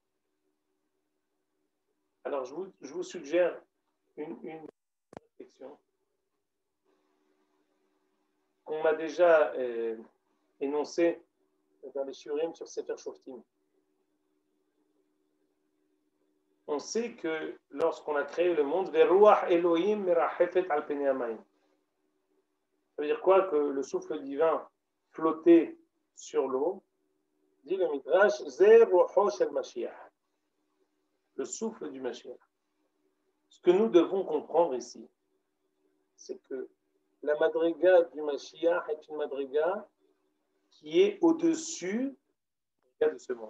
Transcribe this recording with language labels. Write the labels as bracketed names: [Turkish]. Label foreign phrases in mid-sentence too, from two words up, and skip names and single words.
[French] Alors, je vous suggère une réflexion qu'on m'a déjà énoncée dans les Shurim sur Sefer Shoftim. On sait que lorsqu'on a créé le monde, [Hebrew] ורוח אלוהים מרחפת על פני המים. [French] Ça veut dire quoi? Que le souffle divin flottait sur l'eau. Dit le Midrash, [Hebrew] זה רוחו של משיח. [French] Le souffle du Mashiach. Ce que nous devons comprendre ici, c'est que la madriga du Mashiach est une madriga qui est au-dessus de ce monde.